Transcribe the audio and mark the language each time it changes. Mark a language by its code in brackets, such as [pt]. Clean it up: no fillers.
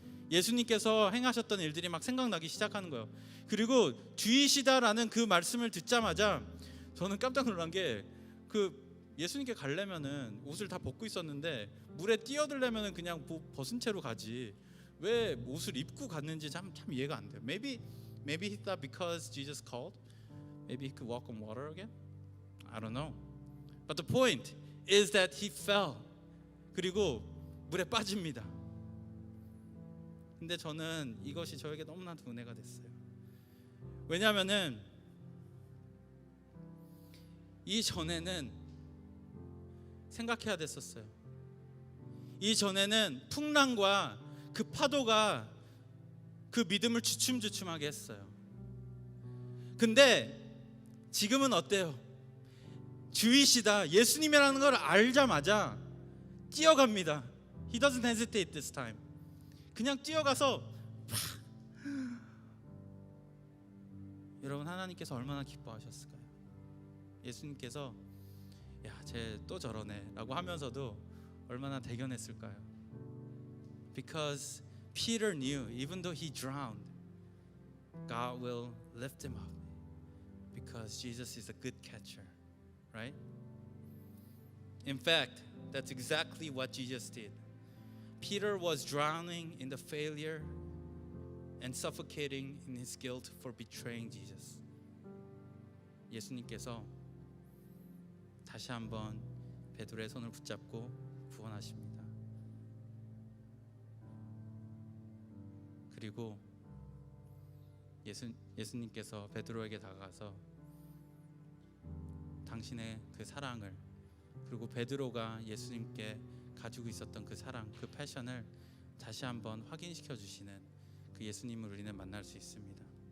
[ko] 예수님께서 행하셨던 일들이 막 생각나기 시작하는 거예요. 그리고 주이시다라는 그 말씀을 듣자마자 저는 깜짝 놀란 게, 그 예수님께 가려면은 옷을 다 벗고 있었는데 물에 뛰어들려면은 그냥 벗은 채로 가지 왜 옷을 입고 갔는지 참 이해가 안 돼요. [en] Maybe he thought because Jesus called, maybe he could walk on water again. I don't know. But the point is that he fell. [ko] 그리고 물에 빠집니다. 근데 저는 이것이 저에게 너무나도 은혜가 됐어요. 왜냐하면은 이전에는 생각해야 됐었어요. 이전에는 풍랑과 그 파도가 그 믿음을 주춤주춤하게 했어요. 근데 지금은 어때요? 주이시다, 예수님이라는 걸 알자마자 뛰어갑니다. [en] He doesn't hesitate this time. [ko] 그냥 뛰어가서 여러분, 하나님께서 얼마나 기뻐하셨을까요? 예수님께서 야, 쟤 또 저러네 라고 하면서도 얼마나 대견했을까요? [en] Because Peter knew even though he drowned, God will lift him up because Jesus is a good catcher, right? In fact, that's exactly what Jesus did. Peter was drowning in the failure and suffocating in his guilt for betraying Jesus. [ko] 예수님께서 다시 한번 베드로의 손을 붙잡고 구원하십니다. 그리고 예수님께서 베드로에게 다가가서 당신의 그 사랑을, 그리고 베드로가 예수님께 가지고 있었던 그 사랑, 그 패션을 다시 한번 확인시켜 주시는 그 예수님을 우리는 만날 수 있습니다.